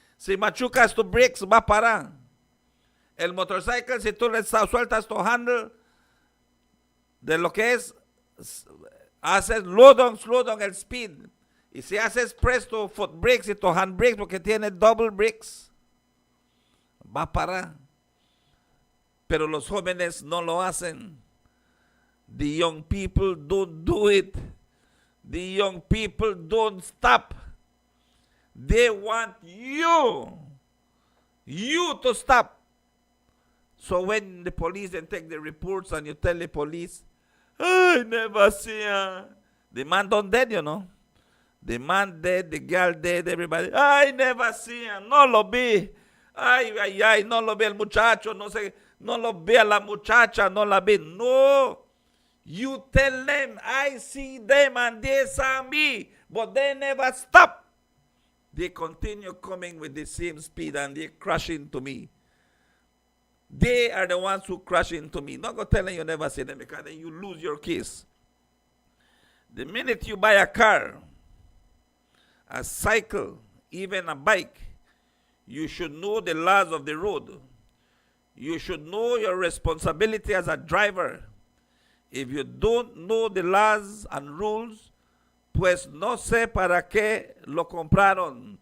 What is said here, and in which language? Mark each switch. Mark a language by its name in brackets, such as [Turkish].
[Spanish] Si machucas tu brakes, va a parar. El motorcycle, si tú le sueltas tu handle, de lo que es, haces [English] slow down [Spanish] el speed. Y si haces press tu foot brakes y tu hand brakes, porque tiene double brakes, va a parar. Pero los jóvenes no lo hacen. [English] The young people don't do it. The young people don't stop. They want you to stop. So when the police then take the reports and you tell the police, I never see her. The man done dead, you know. The man dead, the girl dead, everybody. I never see her. [Spanish] No lo vi. Ay, no lo vi el muchacho. No lo vi a la muchacha. No la vi. No. [English] You tell them, I see them and they saw me. But they never stop. They continue coming with the same speed and they crash into me. They are the ones who crash into me. Not go telling you never see them because then you lose your case. The minute you buy a car, a cycle, even a bike, you should know the laws of the road. You should know your responsibility as a driver. If you don't know the laws and rules, [Spanish] pues no sé para qué lo compraron.